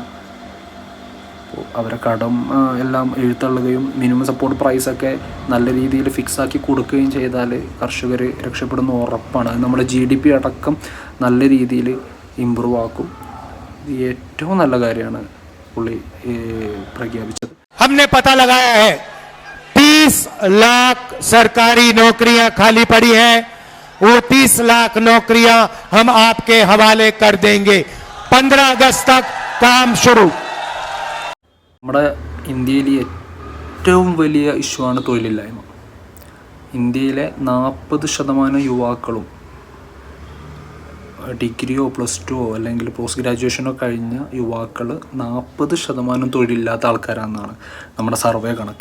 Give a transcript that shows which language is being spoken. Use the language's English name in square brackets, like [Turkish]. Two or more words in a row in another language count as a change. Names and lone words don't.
[Malayalam] അപ്പോൾ അവരെ കടം എല്ലാം എഴുത്തള്ളുകയും [English] minimum support price [Malayalam] നല്ല രീതിയിൽ ഫിക്സാക്കി കൊടുക്കുകയും ചെയ്താൽ കർഷകർ രക്ഷപ്പെടുന്ന ഉറപ്പാണ്. അത് നമ്മുടെ GDP അടക്കം നല്ല രീതിയിൽ ഇമ്പ്രൂവ് ആക്കും. ഏറ്റവും നല്ല കാര്യമാണ് പുള്ളി പ്രഖ്യാപിച്ചത്. [Hindi] हमने पता लगाया है 30 लाख सरकारी नौकरियां खाली पड़ी हैं, वो 30 लाख नौकरियां हम आपके हवाले कर देंगे. 15 अगस्त तक काम शुरू. [Malayalam] നമ്മുടെ ഇന്ത്യയിലെ ഏറ്റവും വലിയ ഇഷ്യൂ ആണ് തൊഴിലില്ലായ്മ. ഇന്ത്യയിലെ 40% യുവാക്കളും ഡിഗ്രിയോ +2 അല്ലെങ്കിൽ [English] post graduation [Malayalam] കഴിഞ്ഞ യുവാക്കൾ 40% തൊഴിലില്ലാത്ത ആൾക്കാരാണെന്നാണ് നമ്മുടെ സർവേ കണക്ക്.